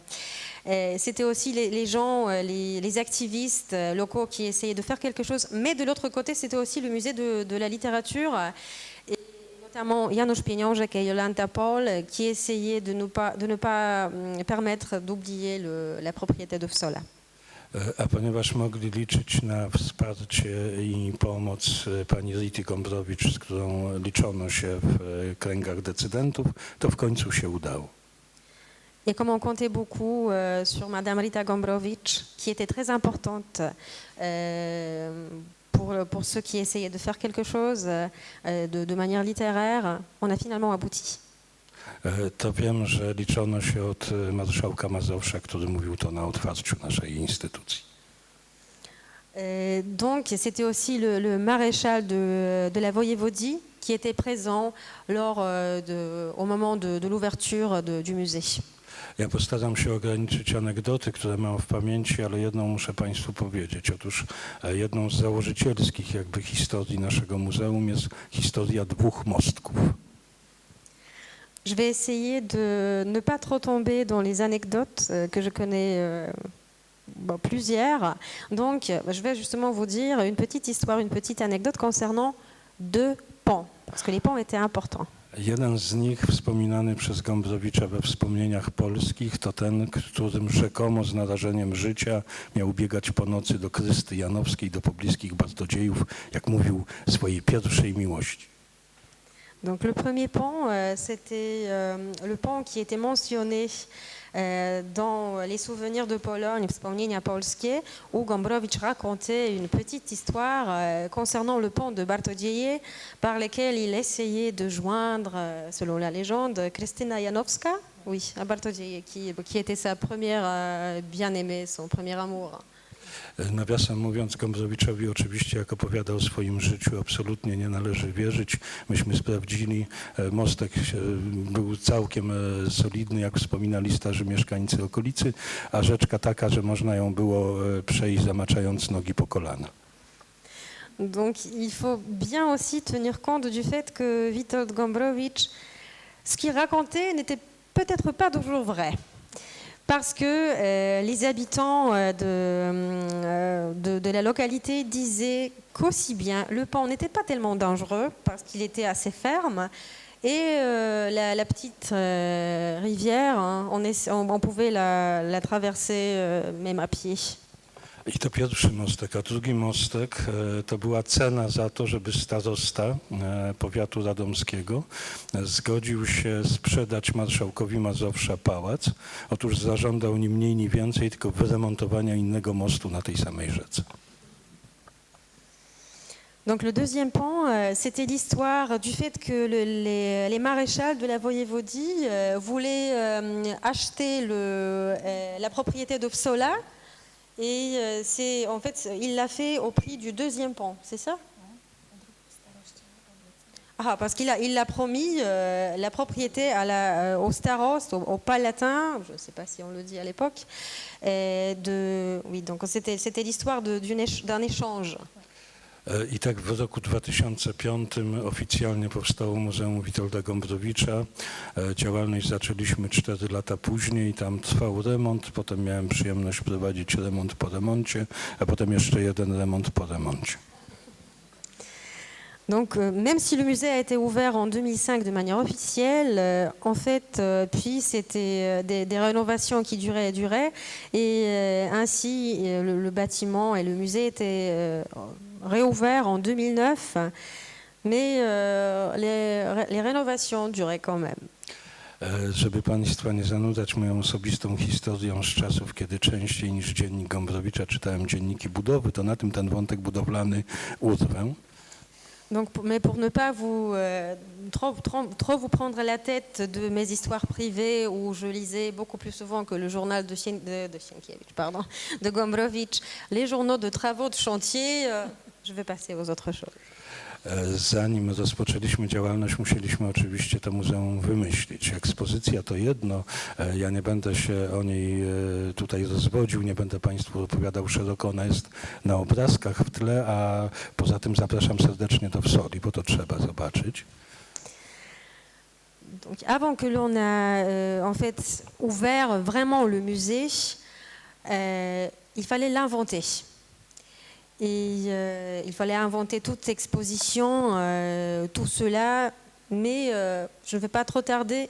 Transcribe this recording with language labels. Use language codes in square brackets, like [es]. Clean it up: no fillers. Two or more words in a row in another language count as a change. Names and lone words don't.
[fr] C'était aussi les gens, les activistes locaux qui essayaient de faire quelque chose. Mais de l'autre côté, c'était aussi le musée de la littérature, et notamment Janusz Pieniążek et Jolanta Pol, qui essayaient de ne pas permettre d'oublier la propriété de Vsola. [pl] A ponieważ mogli liczyć na wsparcie i pomoc pani Rity Gombrowicz, z którą liczono się w kręgach decydentów, to w końcu się udało. [fr] Et comme on comptait beaucoup sur Madame Rita Gombrowicz, qui était très importante pour ceux qui essayaient de faire quelque chose de manière littéraire, on a finalement abouti. [pl] To wiem, że liczono się od marszałka Mazowsza, który mówił to na otwarciu naszej instytucji. [fr] Donc c'était aussi le maréchal de la Voïvodie qui était présent au moment de l'ouverture du musée. [pl] Ja postaram się ograniczyć anegdoty, które mam w pamięci, ale jedną muszę Państwu powiedzieć. Otóż jedną z założycielskich jakby historii naszego muzeum jest historia dwóch mostków. [fr] Je vais essayer de ne pas trop tomber dans les anecdotes que je connais plusieurs. Donc, je vais justement vous dire une petite histoire, une petite anecdote concernant deux ponts, parce que les ponts étaient importants. [pl] Jeden z nich, wspominany przez Gombrowicza we wspomnieniach polskich, to ten, którym rzekomo z narażeniem życia miał biegać po nocy do Krysty Janowskiej, do pobliskich Bartodziejów, jak mówił, swojej pierwszej miłości. [fr] Donc le premier pont, c'était le pont qui était mentionné dans les souvenirs de Pologne, [pl] wspomnienia polskie, [fr] où Gombrowicz racontait une petite histoire concernant le pont de Bartodzieje, par lequel il essayait de joindre, selon la légende, Krystyna Janowska, oui, à Bartodzieje, qui était sa première bien-aimée, son premier amour. [pl] Nawiasem mówiąc, Gombrowiczowi oczywiście, jak opowiada o swoim życiu, absolutnie nie należy wierzyć. Myśmy sprawdzili, mostek był całkiem solidny, jak wspominali starzy mieszkańcy okolicy, a rzeczka taka, że można ją było przejść zamaczając nogi po kolana. [fr] Donc il faut bien aussi tenir compte du fait que Witold Gombrowicz, ce qu'il racontait n'était peut-être pas toujours vrai. Parce que les habitants de la localité disaient qu'aussi bien le pont n'était pas tellement dangereux parce qu'il était assez ferme et la petite rivière, hein, on pouvait la traverser même à pied. [pl] I to pierwszy mostek, a drugi mostek to była cena za to, żeby starosta powiatu radomskiego zgodził się sprzedać marszałkowi Mazowsza pałac. Otóż zażądał ni mniej, ni więcej, tylko wyremontowania innego mostu na tej samej rzece. [fr] Donc le deuxième pont, c'était l'histoire du fait que les maréchals de la Voïvodie voulaient acheter la propriété de Psola. Et en fait, il l'a fait au prix du deuxième pont, c'est ça? Ah, parce qu'il a promis la propriété au starost, au palatin, je ne sais pas si on le dit à l'époque. Oui, donc c'était l'histoire d'un échange. [pl] I tak w roku 2005 oficjalnie powstało Muzeum Witolda Gombrowicza. Działalność zaczęliśmy 4 lata później, tam trwał remont, potem miałem przyjemność prowadzić remont po remoncie, a potem jeszcze jeden remont po remoncie. [fr] Donc, même si le musée a été ouvert en 2005 de manière officielle, en fait, puis c'était des rénovations qui duraient et duraient, et ainsi le bâtiment et le musée étaient réouverts en 2009, mais les rénovations duraient quand même. [pl] Żeby Państwa nie zanudzać moją osobistą historią z czasów, kiedy częściej niż dziennik Gombrowicza czytałem dzienniki budowy, to na tym ten wątek budowlany urwę. [fr] Donc, mais pour ne pas trop vous prendre la tête de mes histoires privées où je lisais beaucoup plus souvent que le journal de Sienkiewicz, pardon, de Gombrowicz, les journaux de travaux de chantier, je vais passer aux autres choses. [pl] Zanim rozpoczęliśmy działalność, musieliśmy oczywiście to muzeum wymyślić. Ekspozycja to jedno, ja nie będę się o niej tutaj rozwodził, nie będę Państwu opowiadał szeroko, ona jest na obrazkach w tle, a poza tym zapraszam serdecznie do Wsoli, bo to trzeba zobaczyć. [fr] Donc, avant que l'on a en fait ouvert vraiment le musée, il fallait l'inventer. Et il fallait inventer toute exposition, tout cela, mais je ne vais pas trop tarder.